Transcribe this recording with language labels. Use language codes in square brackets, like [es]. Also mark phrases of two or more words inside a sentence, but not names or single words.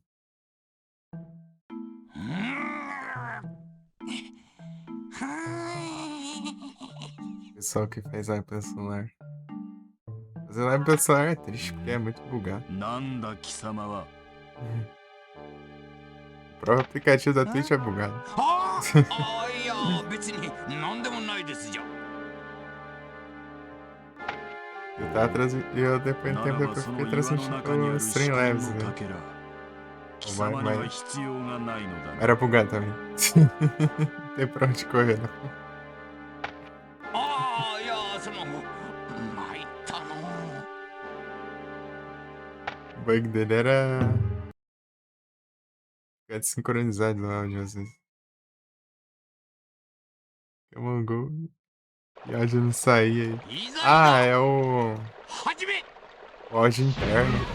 [pt] Pessoal que faz live pelo celular. Fazer live pelo celular é triste porque é muito bugado. O próprio aplicativo da Twitch é bugado. [ja] いや別に何でもないですじゃ。 [pt] Eu depois de um tempo depois fiquei transmitindo pelo Streamlabs, né? Mas era bugado também. Não tem pra onde correr, não. [ja] ああいやその参ったの。 [pt] O bug dele era ficar desincronizado no áudio às vezes. Pokémon Go e áudio não saía aí. Ah, é o áudio interno.